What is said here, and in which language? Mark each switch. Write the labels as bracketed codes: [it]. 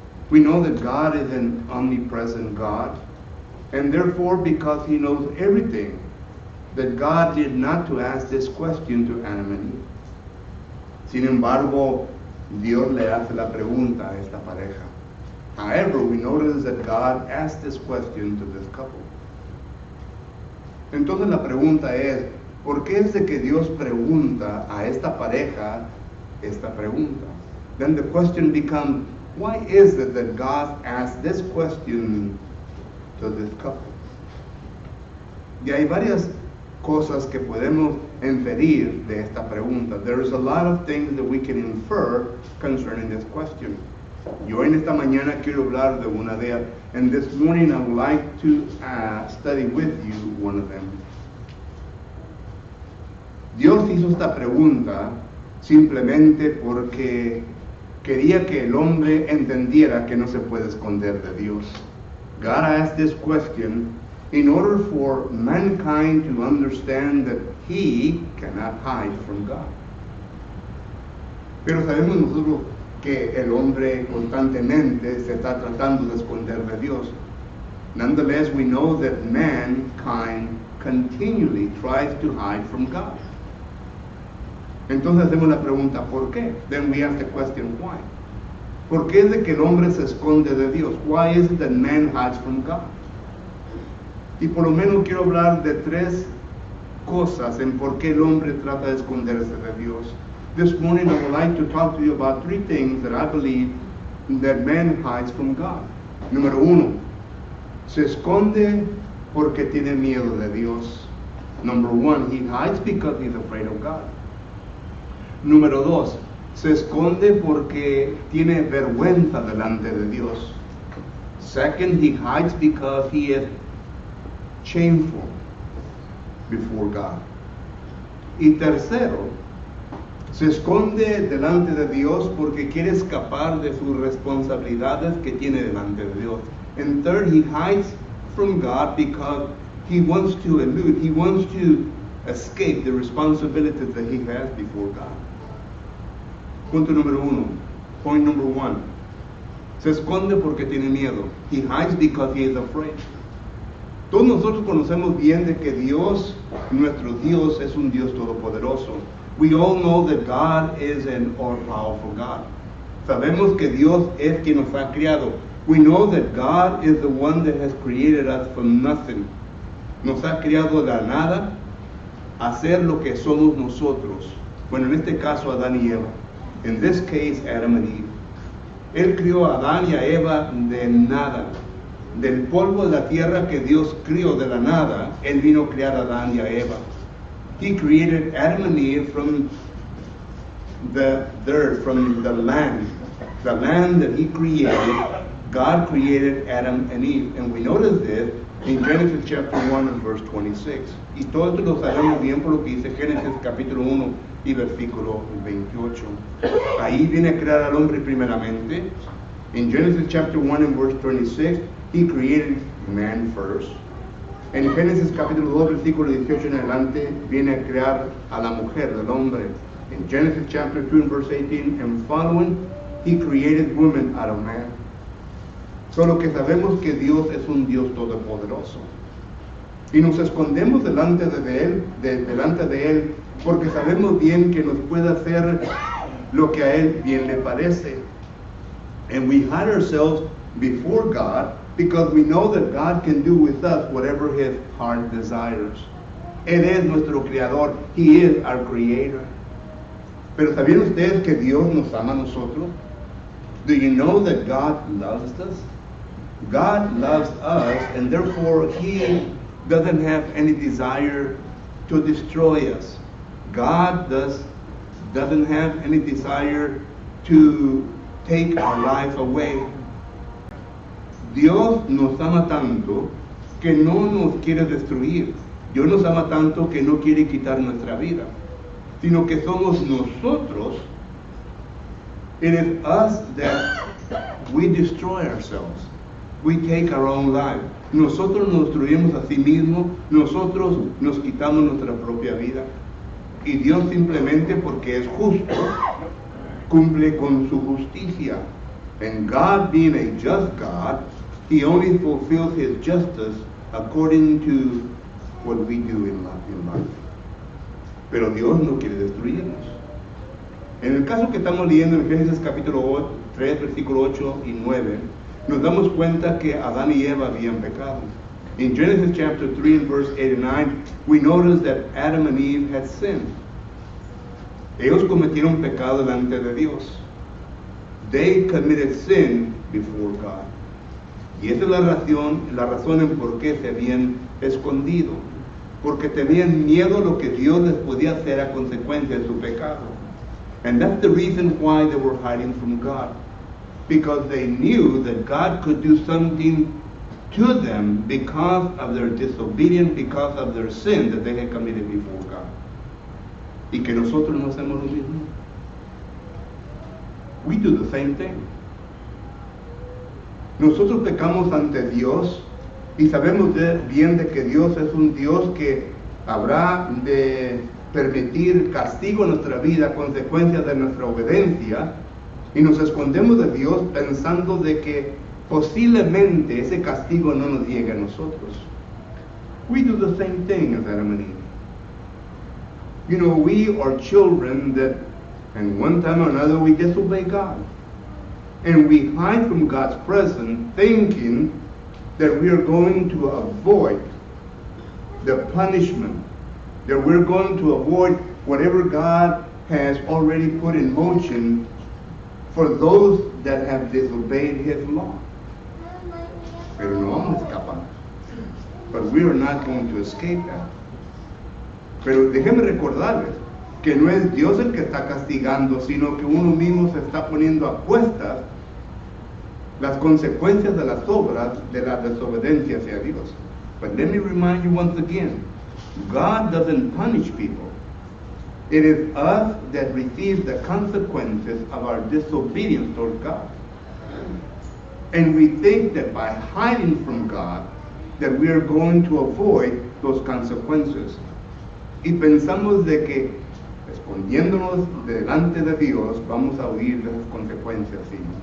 [en] We know that God is an omnipresent God, and therefore, because He knows everything, that God did not to ask this question to Adam and Eve. [es] Sin embargo, Dios le hace la pregunta a esta pareja. [en] However, we notice that God asked this question to this couple. [es] Entonces la pregunta es, ¿por qué es de que Dios pregunta a esta pareja esta pregunta? [en] Then the question becomes, why is it that God asked this question to this couple? [es] Y hay varias cosas que podemos inferir de esta pregunta. [en] There's a lot of things that we can infer concerning this question. [es] Yo en esta mañana quiero hablar de una de ellas, [en] and this morning I would like to study with you one of them. [es] Dios hizo esta pregunta simplemente porque quería que el hombre entendiera que no se puede esconder de Dios. [en] God asked this question in order for mankind to understand that he cannot hide from God. [es] Pero sabemos nosotros que el hombre constantemente se está tratando de esconder de Dios. [en] Nonetheless, we know that mankind continually tries to hide from God. [es] Entonces hacemos la pregunta, ¿por qué? [en] Then we ask the question, why? [es] ¿Por qué es de que el hombre se esconde de Dios? [en] Why is it that man hides from God? [es] Y por lo menos quiero hablar de tres cosas en por qué el hombre trata de esconderse de Dios. [en] This morning I would like to talk to you about three things that I believe that man hides from God. [es] Número uno, se esconde porque tiene miedo de Dios. [en] Number one, he hides because he's afraid of God. [es] Número dos, se esconde porque tiene vergüenza delante de Dios. [en] Second, he hides because he is shameful before God. [es] Y tercero, se esconde delante de Dios porque quiere escapar de sus responsabilidades que tiene delante de Dios. [en] And third, he hides from God because he wants to elude, he wants to escape the responsibilities that he has before God. [es] Punto número uno. [en] Point number one. [es] Se esconde porque tiene miedo. [en] He hides because he is afraid. [es] Todos nosotros conocemos bien de que Dios, nuestro Dios, es un Dios todopoderoso. [en] We all know that God is an all-powerful God. [es] Sabemos que Dios es quien nos ha creado. [en] We know that God is the one that has created us from nothing. [es] Nos ha creado de la nada a ser lo que somos nosotros. Bueno, en este caso Adán y Eva. [en] In this case, Adam and Eve. [es] Él crió a Adán y a Eva de nada. Del polvo de la tierra que Dios crió de la nada, Él vino a crear a Adán y a Eva. [en] He created Adam and Eve from the dirt, from the land. The land that He created, God created Adam and Eve. And we notice this in Genesis chapter 1 and verse 26. [es] Y todo esto lo sabemos bien por lo que dice Génesis capítulo 1 y versículo 28. Ahí viene a crear al hombre primeramente. [en] In Genesis chapter 1 and verse 26, He created man first. [es] En Génesis capítulo 2 versículo 18 en adelante viene a crear a la mujer, del hombre. [en] In Genesis chapter 2 and verse 18 and following, He created woman out of man. [es] Solo que sabemos que Dios es un Dios todopoderoso. Y nos escondemos delante de Él, porque sabemos bien que nos puede hacer lo que a Él bien le parece. [en] And we hide ourselves before God because we know that God can do with us whatever His heart desires. [es] Él es nuestro creador. [en] He is our creator. [es] Pero ¿sabían ustedes que Dios nos ama a nosotros? [en] Do you know that God loves us? God loves us, and therefore He doesn't have any desire to destroy us. God doesn't have any desire to take our life away. [es] Dios nos ama tanto que no nos quiere destruir. Dios nos ama tanto que no quiere quitar nuestra vida, sino que somos nosotros. [en] It is us that we destroy ourselves. We take our own life. [es] Nosotros nos destruimos a sí mismos, nosotros nos quitamos nuestra propia vida. Y Dios simplemente porque es justo, cumple con su justicia. [en] And God being a just God, He only fulfills His justice according to what we do in life. [es] Pero Dios no quiere destruirnos. En el caso que estamos leyendo en Génesis capítulo 3, versículo 8 y 9, nos damos cuenta que Adán y Eva habían pecado. [en] In Genesis chapter 3 and verse 8 and 9, we notice that Adam and Eve had sinned. [es] Ellos cometieron pecado delante de Dios. [en] They committed sin before God. [es] Y esa es la razón en por qué se habían escondido. Porque tenían miedo a lo que Dios les podía hacer a consecuencia de su pecado. [en] And that's the reason why they were hiding from God. Because they knew that God could do something to them because of their disobedience, because of their sin that they had committed before God. [es] Y que nosotros no hacemos lo mismo. [en] We do the same thing. [es] Nosotros pecamos ante Dios y sabemos bien de que Dios es un Dios que habrá de permitir castigo en nuestra vida a consecuencia de nuestra obediencia, y nos escondemos de Dios pensando de que posiblemente ese castigo no nos llegue a nosotros. [en] We do the same thing as Adam and Eve. You know, we are children that, and one time or another, we disobey God. And we hide from God's presence thinking that we are going to avoid the punishment, that we're going to avoid whatever God has already put in motion for those that have disobeyed His law. [es] Pero no vamos a escapar. [en] But we are not going to escape that. [es] Pero déjenme recordarles que no es Dios el que está castigando, sino que uno mismo se está poniendo a cuestas las consecuencias de las obras de la desobediencia hacia Dios. [en] But let me remind you once again, God doesn't punish people. It is us that receive the consequences of our disobedience toward God. And we think that by hiding from God, that we are going to avoid those consequences. [es] Y pensamos de que escondiéndonos delante de Dios vamos a huir de esas consecuencias, ¿sí?